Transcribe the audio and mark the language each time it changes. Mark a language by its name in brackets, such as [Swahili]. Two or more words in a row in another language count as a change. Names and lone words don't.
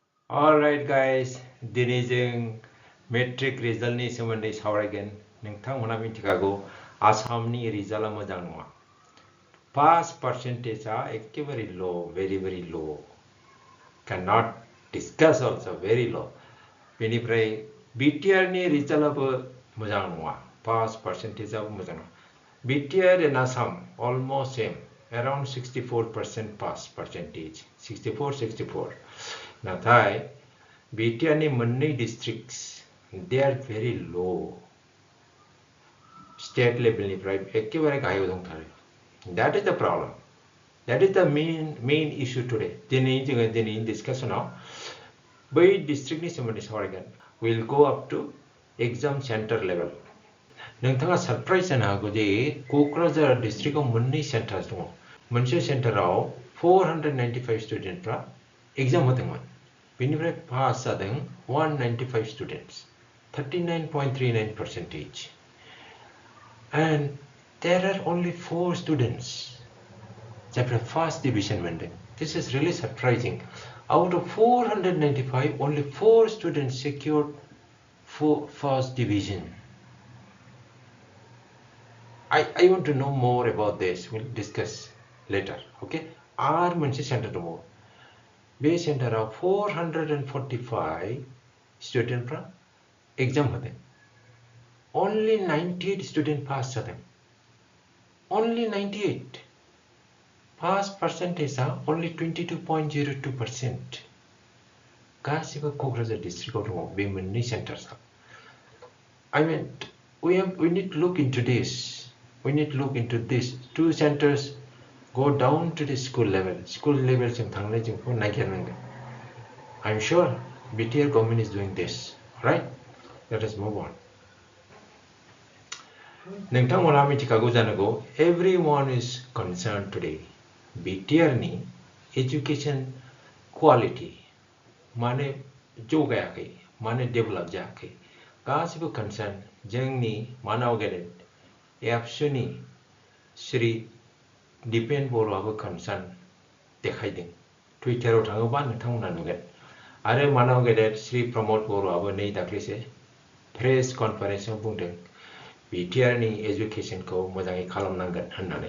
[English] Alright guys, [Bodo] दिनै जों मेट्रिक रिजाल्टनि सोमोन्दै सावरायगोन। नोंथांमोना मिथिखागौ आसामनि रिजाल्टआ मोजां नङा। [English] pass percentage [Bodo] एकेबारे लो, [English] very low. Cannot discuss also, very low. [Bodo] बेनिफ्राय BTR नि रिजाल्टआबो मोजां नङा। [English] pass percentage [Bodo] मोजां नङा। [English] BTR in Assam almost same, around 64% pass percentage, 64. [Bodo] नाथाय BTR नि मोननै [English] districts, they are very low. State level [Bodo] निफ्राय एकेबारे गाहायाव दंथारो. [English] That is the problem. That is the main issue today. [Bodo] दिनै discussionआव बै districtनि सोमोन्दै सावरायगोन. [English] We'll go up to exam center level. [Bodo] नोंथाङा सरप्राइज जानो हागौ जे क'क्राझार डिस्ट्रिक्टआव मोननै सेन्टार दङ। मोनसे सेन्टाराव 495 स्टुडेन्टफ्रा एग्जाम होदोंमोन। बेनिफ्राय पास जादों 195 स्टुडेन्ट्स, 39.39%. [English] And there are only 4 students जायफ्रा first division मोनदों. This is really surprising. Out of 495, only 4 students secured first division. I want to know more about this. We'll discuss later. [Bodo] Okay. R मोनसे सेन्टार दङ. बे सेन्टाराव 445 स्टुडेन्टफ्रा एग्जाम होदों. Only 98 स्टुडेन्ट पास जादों. [English] Only 98. pass percentage only 22.02%. [Bodo] गासिबो क'क्राझार डिस्ट्रिक्टआव दङ बे मोननै सेन्टार्सआ. [English] I mean, we need to look into this. We need to look into this. 2 centers go down to the school level. School level [Bodo] जों थांनाय जोंखौ नागिरनांगोन. [English] I'm sure BTR government is doing this. Right? Let us move on. [Bodo] नोंथांमोना मिथिखागौ जानांगौ, [English] everyone is concerned today. [Bodo] BTR नि [English] education quality [Bodo] माने जौगायाखै, माने डेभेलप जायाखै. गासिबो concern जोंनि मानाव गेदेर एबसुनि श्री दिपेन बर'आबो कनसार्न देखायदों. टुइटाराव थाङोबा नोंथांमोना नुगोन. आरो मानाव गेदेर श्री प्रमोद बर'आबो नै दाख्लैसो [English] press conference [Bodo] बुंदों BTR नि एजुकेशनखौ मोजाङै खालामनांगोन होननानै.